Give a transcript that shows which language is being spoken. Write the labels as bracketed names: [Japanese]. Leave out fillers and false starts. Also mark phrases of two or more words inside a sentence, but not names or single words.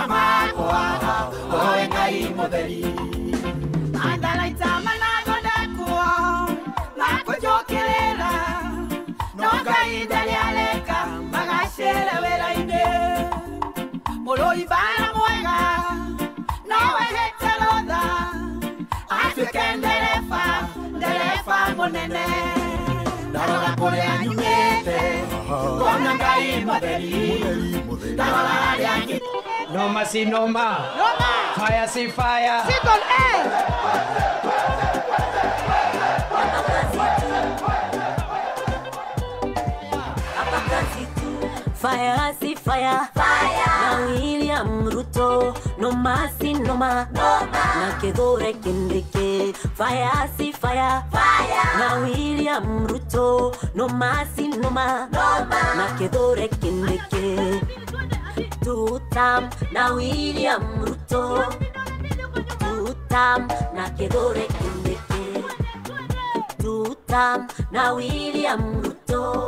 [Kikuyu] makwa oe Ngai mutheri andalaita manathondekwo makujukirira no Ngai ndariareka magacira wira-ini murui bara mwega nowe heterotha atuike ndereba munene ndarora kuria nyumite ngona Ngai mutheri ndarora haria ngite [Swahili] Noma si noma. Fire si fire. [English] Single A. [Swahili] Fire si fire. Na William Ruto. Noma si noma. Na Kithure Kindiki. Fire si fire. Na William Ruto. Noma si noma. Na Kithure Kindiki. Tutam na William Ruto. Tutam na Kithure Kindiki. Tutam na William Ruto.